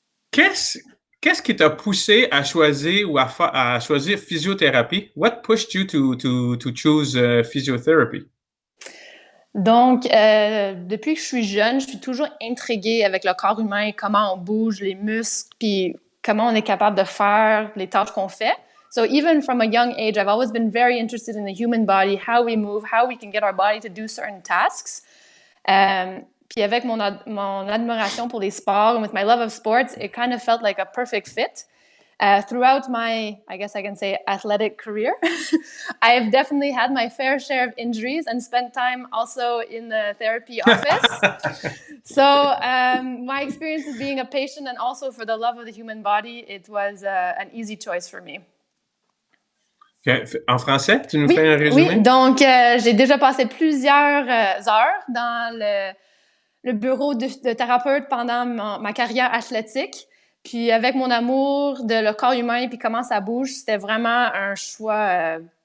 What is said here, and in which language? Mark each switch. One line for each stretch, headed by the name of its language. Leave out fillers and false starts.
French: Qu'est-ce qui t'a poussé à choisir ou à choisir physiothérapie?
English: What pushed you to choose physiotherapy?
French: Donc, depuis que je suis jeune, je suis toujours intriguée avec le corps humain, comment on bouge, les muscles, puis comment on est capable de faire les tâches qu'on fait.
English: So even from a young age, I've always been very interested in the human body, how we move, how we can get our body to do certain tasks.
French: Puis avec mon admiration pour les sports,
English: and with my love of sports, it kind of felt like a perfect fit. Throughout my, I guess I can say, athletic career, I have definitely had my fair share of injuries and spent time also in the therapy office. So my experience as being a patient and also for the love of the human body, it was an easy choice for me. Okay.
French: En français, tu nous fais un résumé? Oui, donc j'ai déjà passé plusieurs heures dans le bureau de thérapeute pendant ma carrière athlétique. Puis avec mon amour de le corps humain puis comment ça bouge, c'était vraiment un choix...